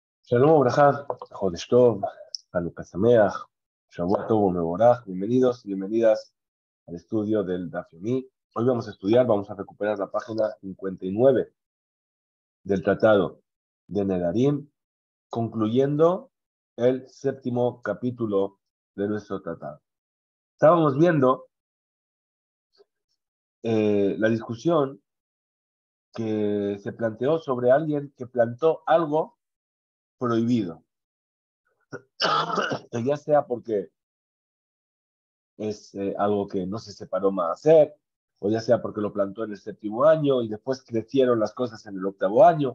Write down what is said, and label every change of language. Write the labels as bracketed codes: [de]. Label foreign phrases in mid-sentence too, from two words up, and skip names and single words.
[he] שלום Abraham, חודש טוב, חנוכה שמח, שבוע טוב ומבורך. [es] Bienvenidos y bienvenidas al estudio del Daf Yomi. Hoy vamos a recuperar la página 59 del Tratado de Nedarim, concluyendo el séptimo capítulo de nuestro tratado. Estábamos viendo la discusión que se planteó sobre alguien que plantó algo prohibido, ya sea porque es algo que no se separó más hacer, o ya sea porque lo plantó en el séptimo año y después crecieron las cosas en el octavo año.